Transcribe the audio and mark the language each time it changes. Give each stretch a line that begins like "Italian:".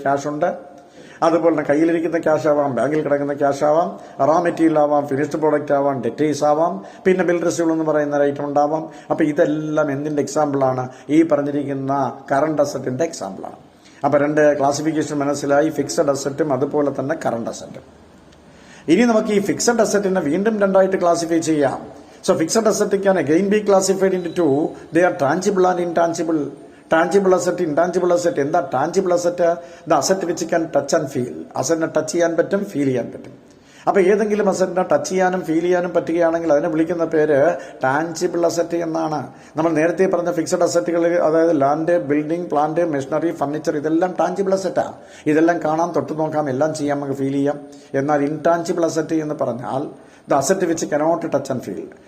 Malayalam: Cash ഉണ്ട്, അതുപോലെ തന്നെ കയ്യിലിരിക്കുന്ന ക്യാഷ് ആവാം, ബാങ്കിൽ കിടക്കുന്ന ക്യാഷ് ആവാം, റാ മെറ്റീരിയൽ ആവാം, ഫിനിഷ്ഡ് പ്രോഡക്റ്റ് ആവാം, ഡെറ്റേഴ്സ് ആവാം, പിന്നെ ബിൽ റെസിപ്റ്റ് എന്ന് പറയുന്ന ഐറ്റം ഉണ്ടാവാം. അപ്പൊ ഇതെല്ലാം എന്തിന്റെ എക്സാമ്പിളാണ്? ഈ പറഞ്ഞിരിക്കുന്ന കറണ്ട് അസറ്റിന്റെ എക്സാമ്പിളാണ്. അപ്പൊ രണ്ട് ക്ലാസിഫിക്കേഷൻ മനസ്സിലായി, ഫിക്സഡ് അസറ്റും അതുപോലെ തന്നെ കറണ്ട് അസറ്റും. ഇനി നമുക്ക് ഈ ഫിക്സഡ് അസറ്റിനെ വീണ്ടും രണ്ടായിട്ട് ക്ലാസിഫൈ ചെയ്യാം.
English: So fixed asset can again be classified into two. They are tangible and intangible. Tangible asset, intangible asset. എന്താ tangible asset? The asset which can touch and feel.
Malayalam: അസറ്റിനെ touch ചെയ്യാൻ പറ്റും, feel ചെയ്യാൻ പറ്റും. അപ്പൊ ഏതെങ്കിലും അസറ്റിനെ ടച്ച് ചെയ്യാനും feel ചെയ്യാനും പറ്റുകയാണെങ്കിൽ അതിനെ വിളിക്കുന്ന പേര് ടാൻജിബിൾ അസറ്റ് എന്നാണ്. നമ്മൾ നേരത്തെ പറഞ്ഞ ഫിക്സഡ് അസറ്റുകൾ, അതായത് land, building, plant, machinery, furniture, ഇതെല്ലാം ടാൻജിബിൾ അസറ്റാ. ഇതെല്ലാം കാണാം, തൊട്ട് നോക്കാം, എല്ലാം ചെയ്യാം, നമുക്ക് ഫീൽ ചെയ്യാം. എന്നാൽ ഇൻടാൻജിബിൾ അസറ്റ് എന്ന് പറഞ്ഞാൽ
English: The asset which cannot touch and feel.